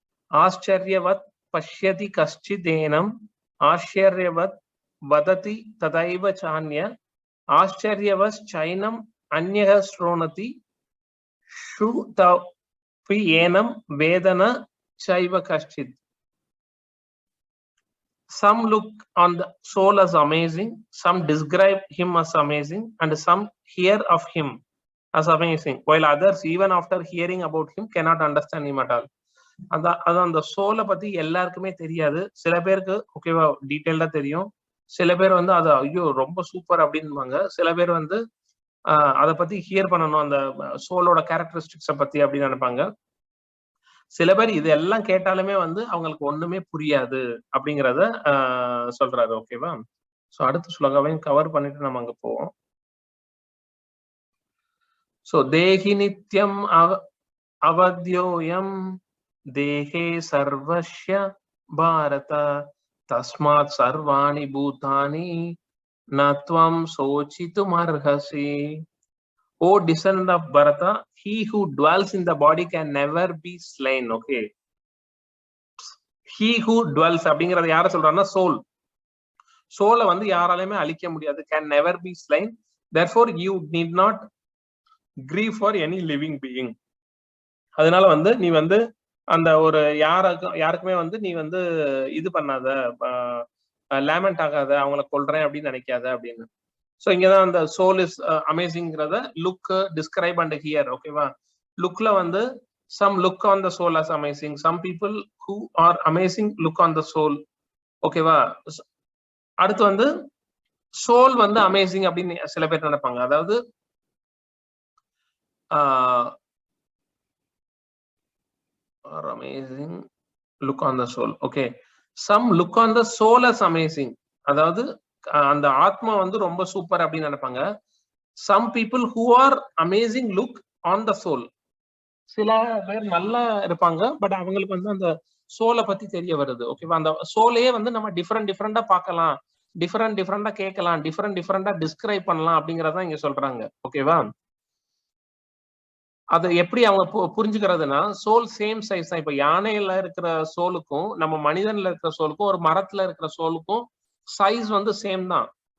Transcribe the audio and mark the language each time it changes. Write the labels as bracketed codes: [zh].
[sa] ஆச்சரியவத் பஷ்யதி கஷ்டிதேனம் ஆச்சரியவத் வததி ததைவ சான்ய ஆச்சரியவச்சைனம் அந்யக ஸ்ரோணதி ஸ்ருதபி ஏனம் வேதன சைவ கஷ்டித். [en] Some look on the soul as amazing, some describe him as amazing, and some hear of him as amazing, while others, even after hearing about him, cannot understand him at all. [ta] அதான் அந்த சோலை பத்தி எல்லாருக்குமே தெரியாது. சில பேருக்கு ஓகேவா டீட்டெயில்டா தெரியும். சில பேர் வந்து அது ஐயோ ரொம்ப சூப்பர் அப்படின்பாங்க. சில பேர் வந்து அதை பத்தி ஹியர் பண்ணணும், அந்த சோலோட கேரக்டரிஸ்டிக்ஸை பத்தி அப்படின்னு நினைப்பாங்க. சில பேர் இதெல்லாம் கேட்டாலுமே வந்து அவங்களுக்கு ஒண்ணுமே புரியாது அப்படிங்கிறத சொல்றாரு. ஓகேவா? சோ அடுத்த ஸ்லோகாவையும் கவர் பண்ணிட்டு நம்ம அங்க போவோம். [sa] சோ தேஹி நித்யம் அவத்யோயம் தேஹே சர்வஸ்ய பாரத தஸ்மாத் சர்வாணி பூதானி நத்வம் சோசித்தும் அர்ஹசி. [en] O descendant of Bharata, he who dwells in the body can never be slain. Okay. He who dwells [ta] அப்படிங்கறது யார சொல்றாருன்னா சோல். சோலை வந்து யாராலையுமே அழிக்க முடியாது. [en] Can never be slain. Therefore you need not grieve for any living being. [ta] அதனால வந்து நீ வந்து அந்த ஒரு யாருக்குமே வந்து நீ வந்து இது பண்ணாத, லேமெண்ட் ஆகாத, அவங்களை கொல்றேன் அப்படின்னு நினைக்காத அப்படின்னு. சோ இங்கதான் அந்த soul is அமேசிங்கிறத look, describe and here. ஓகேவா? லுக்ல வந்து [en] some look on the soul as amazing, some people who are amazing look on the soul. [ta] ஓகேவா? அடுத்து வந்து சோல் வந்து அமேசிங் அப்படின்னு சில பேர் நினைப்பாங்க. அதாவது [en] amazing look on the soul. Okay, some look on the soul as amazing. [ta] அதாவது அந்த ஆத்மா வந்து ரொம்ப சூப்பர் அப்படின்னு நினைப்பாங்க. [en] some people who are amazing look on the soul. [ta] சில பேர் நல்லா இருப்பாங்க, பட் அவங்களுக்கு வந்து அந்த சோலை பத்தி தெரிய வருது. ஓகேவா? அந்த சோலையே வந்து நம்ம டிஃப்ரெண்டா பார்க்கலாம், டிஃப்ரெண்டா கேட்கலாம், டிஃப்ரெண்டா டிஸ்கிரைப் பண்ணலாம் அப்படிங்கறதான் இங்க சொல்றாங்க. ஓகேவா? அது எப்படி அவங்க புரிஞ்சுக்கிறதுனா, சோல் சேம் சைஸ் தான். இப்ப யானையில இருக்கிற சோலுக்கும் நம்ம மனிதன்ல இருக்கிற சோலுக்கும் ஒரு மரத்துல இருக்கிற சோலுக்கும் சைஸ் வந்து சேம் தான்.